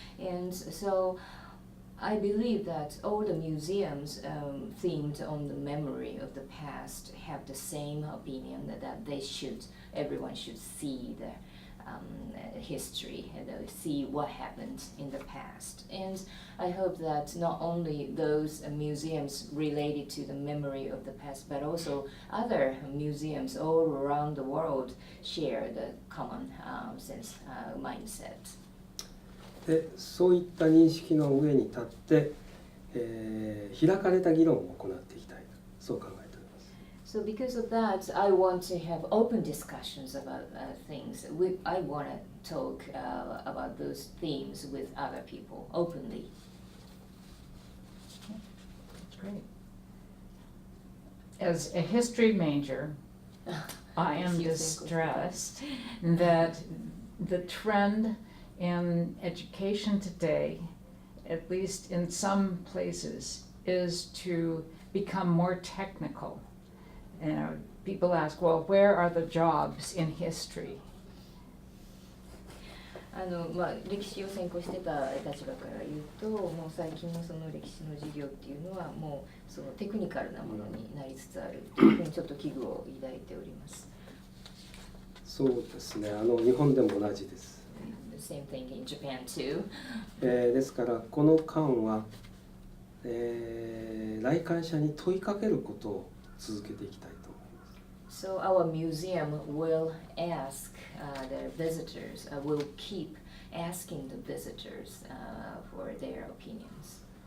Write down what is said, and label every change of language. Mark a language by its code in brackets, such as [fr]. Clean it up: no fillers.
[en] And so I believe that all the museums themed on the memory of the past have the same opinion that everyone should see the history and see what happened in the past. And I hope that not only those museums related to the memory of the past, but also other museums all around the world share the common sense mindset. [ja] でそういった認識の上に立って、開かれた議論を行っていきたい、そう考えております。 [en] So because of that, I want to have open discussions about things. I want to talk about those themes with other people openly. That's great. As a history major, I am distressed that the trend in education today at least in some places, is to become more technical. You know, people ask, well, where are the jobs in history? [ja] 歴史を専攻してた立場から言うと、もう最近のその歴史の授業っていうのはもうそのテクニカルなものになりつつあるというふうにちょっと危惧を抱いております。そうですね、日本でも同じです。 [en] The same thing in Japan too. [ja] ですからこの間は、来館者に問いかけることを続けていきたいと思います。 [en] So our museum will ask the visitors, will keep asking the visitors for their opinions.